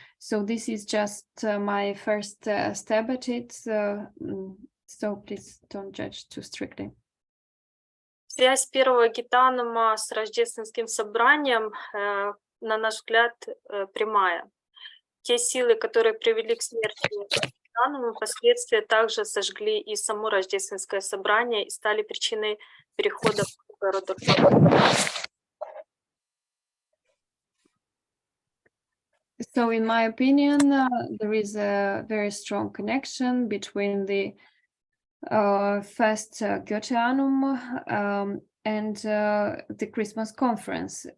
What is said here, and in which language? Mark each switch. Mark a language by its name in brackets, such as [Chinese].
[English] So this is just my first stab at it. So please don't judge too strictly. [Russian] Связь первого гитанума с рождественским собранием, на наш взгляд, прямая. Те силы, которые привели к смерти гитанума, впоследствии также сожгли и само рождественское собрание и стали причиной перехода в города. [English] So in my opinion, there is a very strong connection between the first Goetheanum and the Christmas conference.